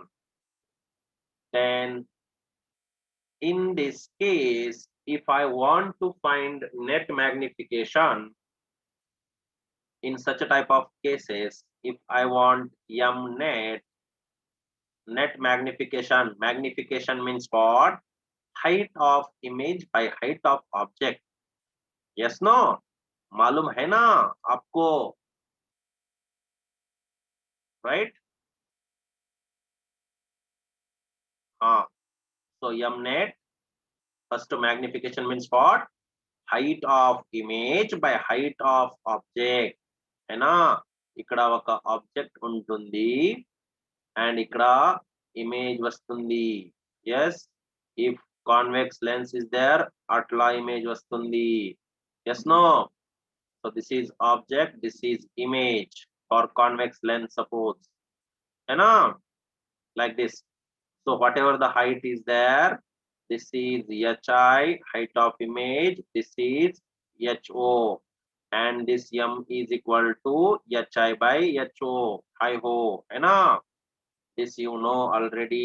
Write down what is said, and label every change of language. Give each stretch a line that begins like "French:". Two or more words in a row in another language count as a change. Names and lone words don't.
English: Then in this case, if I want to find net magnification in such a type of cases, if I want net magnification, magnification means what? Height of image by height of object. Yes, no?
Hindi: मालूम है ना आपको?
English: Right? हाँ. So net, first magnification means what? Height of image by height of object.
Hindi: है ना?
Telugu: ఇక్కడ ఒక ఆబ్జెక్ట్ ఉంటుంది అండ్ ఇక్కడ ఇమేజ్ వస్తుంది.
English: Yes, if convex lens is there,
Telugu: అట్లా ఇమేజ్ వస్తుంది.
English: Yes, no? So this is object, this is image for convex lens suppose,
Hindi: है ना?
English: Like this. So whatever the height is there, this is hi, height of image, this is ho, and this m is equal to hi by ho, hi ho,
Hindi: है ना?
English: This you know already.